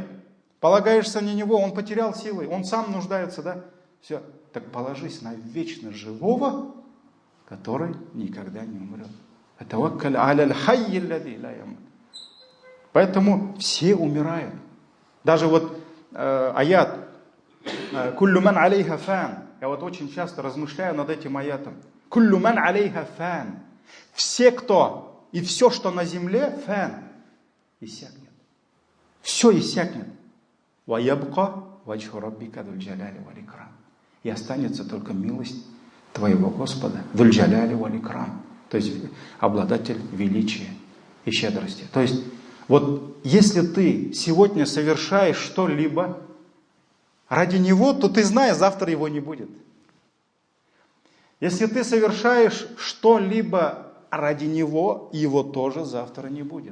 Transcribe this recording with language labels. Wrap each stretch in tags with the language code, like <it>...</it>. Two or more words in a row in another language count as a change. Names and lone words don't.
<ru>Полагаешься на него, он потерял силы, он сам нуждается, да? Все. Так положись на вечно живого, который никогда не умрет. Поэтому все умирают. Даже вот аят</ru> <ar>«كل من عليها فان».</ar> <ru>Я вот очень часто размышляю над этим аятом.</ru> <ar>«كل من عليها فان».</ar> <ru>Все, кто и все, что на земле, фан, иссякнет. Все иссякнет.</ru> <ar>«ويبقى وجه ربك ذو الجلال والإكرام».</ar> <ru>И останется только милость твоего Господа,</ru> <ar>ذو الجلال والإكرام.</ar> <ru>То есть обладатель величия и щедрости. То есть вот если ты сегодня совершаешь что-либо ради него, то ты знаешь, завтра его не будет. Если ты совершаешь что-либо ради него, его тоже завтра не будет.</ru>